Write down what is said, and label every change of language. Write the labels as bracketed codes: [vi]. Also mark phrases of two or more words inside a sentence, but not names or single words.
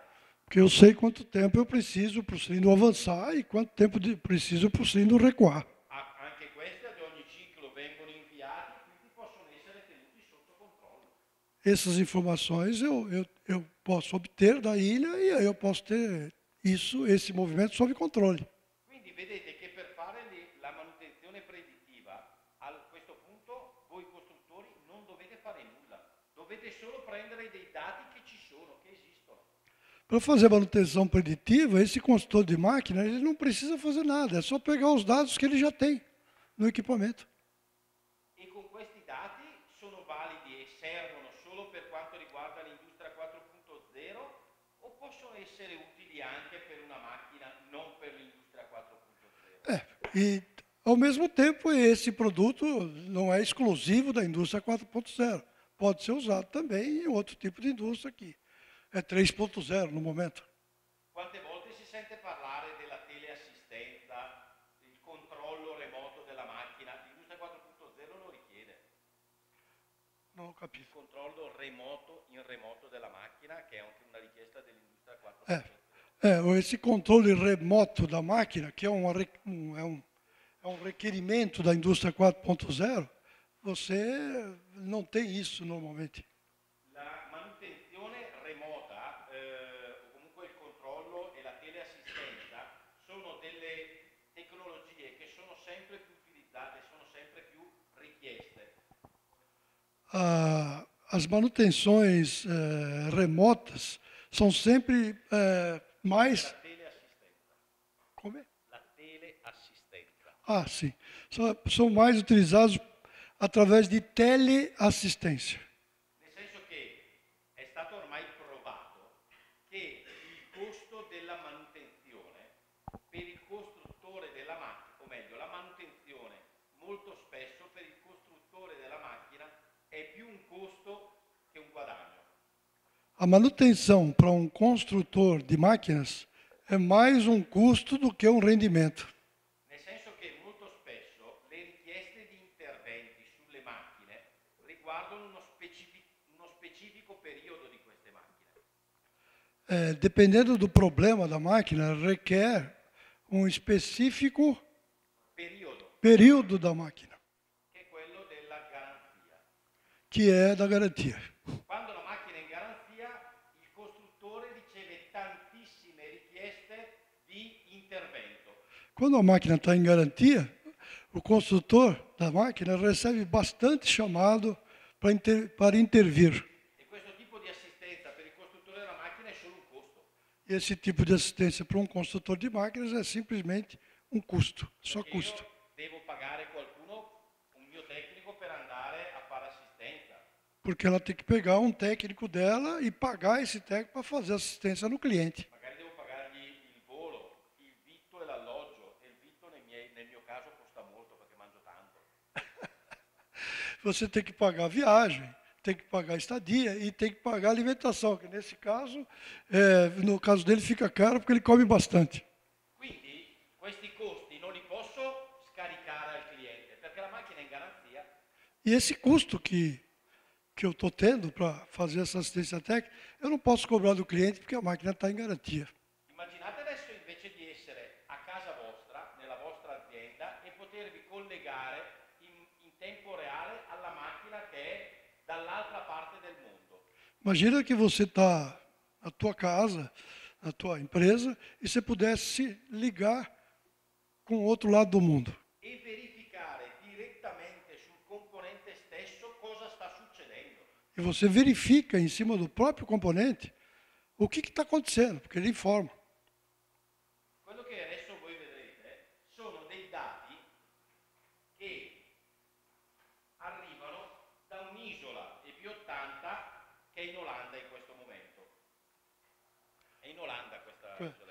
[pt] Porque eu sei quanto tempo eu preciso para o cilindro avançar e quanto tempo preciso para o cilindro recuar. [it] Anche questi ad ogni ciclo vengono inviati, quindi possono essere tenuti sotto controllo. [pt] Essas informações eu posso obter da ilha e aí eu posso ter esse movimento sob controle. [it] Quindi vedete che per fare la manutenzione predittiva, a questo punto voi costruttori non dovete fare nulla, dovete solo prendere dei dati che ci sono, che esistono. [pt] Para fazer manutenção preditiva, esse consultor de máquina ele não precisa fazer nada, é só pegar os dados que ele já tem no equipamento. [it] E con questi dati sono validi e servono solo per quanto riguarda l'industria 4.0 o possono essere utili anche per una macchina non per l'industria 4.0? [pt] E, ao mesmo tempo, esse produto não é exclusivo da indústria 4.0. Pode ser usado também em outro tipo de indústria aqui. É 3.0 no momento. [it] Quante volte si sente parlare della teleassistenza, il controllo remoto della macchina? L'industria 4.0 lo richiede. Non ho capito. Il controllo remoto in remoto della macchina, che è anche una richiesta dell'industria 4.0. [pt] Esse controle remoto da máquina, que é um requerimento da indústria 4.0, você não tem isso normalmente. [it] La manutenzione remota, o comunque il controllo e la teleassistenza, sono delle tecnologie che sono sempre più utilizzate, sono sempre più richieste. [pt] As manutenções remotas são sempre mais... [it] La teleassistenza. [pt] Como é? [it] La teleassistenza. [pt] Ah, sim. São mais utilizados através de teleassistência. [it] Nel senso che è stato ormai provato che il costo della manutenzione per il costruttore della macchina, o meglio, la manutenzione molto spesso per il costruttore della macchina è più un costo che un guadagno. [pt] A manutenção para um construtor de máquinas é mais um custo do que um rendimento. [it] Nel senso che molto spesso le richieste di interventi sulle macchine riguardano uno specifico periodo di queste macchine. [pt] Dependendo do problema da máquina, requer um específico período da máquina, [it] che è quello della garanzia. [pt] que é da garantia. [it] Quando la macchina è in garanzia, il costruttore riceve tantissime richieste di intervento. [pt] Quando a máquina está em garantia, o construtor da máquina recebe bastante chamado para intervir. [it] E questo tipo di assistenza per il costruttore della macchina è solo un costo. [pt] E esse tipo de assistência para um construtor de máquinas é simplesmente um custo, só [it] Perché [pt] custo. [it] io devo pagare qualcuno, un mio tecnico, per andare a fare assistenza. [pt] Porque ela tem que pegar um técnico dela e pagar esse técnico para fazer assistência no cliente. [it] Magari devo pagargli il volo, il vitto e l'alloggio. E il vitto nel mio caso costa molto perché mangio tanto. [pt] Você tem que pagar a viagem, tem que pagar a estadia e tem que pagar a alimentação, que nesse caso, no caso dele fica caro porque ele come bastante. [it] Quindi questi costi non li posso scaricare al cliente perché la macchina è in garanzia. [pt] E esse custo que eu estou tendo para fazer essa assistência técnica, eu não posso cobrar do cliente porque a máquina está em garantia. [it] Immaginate adesso invece di essere a casa vostra, nella vostra azienda, e potervi collegare in tempo reale alla macchina che è dall'altra parte del mondo. [pt] Imagina que você está na tua casa, na tua empresa, e você pudesse se ligar com o outro lado do mundo. [it] E verificare direttamente sul componente stesso cosa sta succedendo. [pt] E você verifica em cima do próprio componente o que está acontecendo, porque ele informa. [it] Quello che adesso voi vedrete sono dei dati che arrivano da un'isola EB80 che è in Olanda in questo momento. È in Olanda questa isola.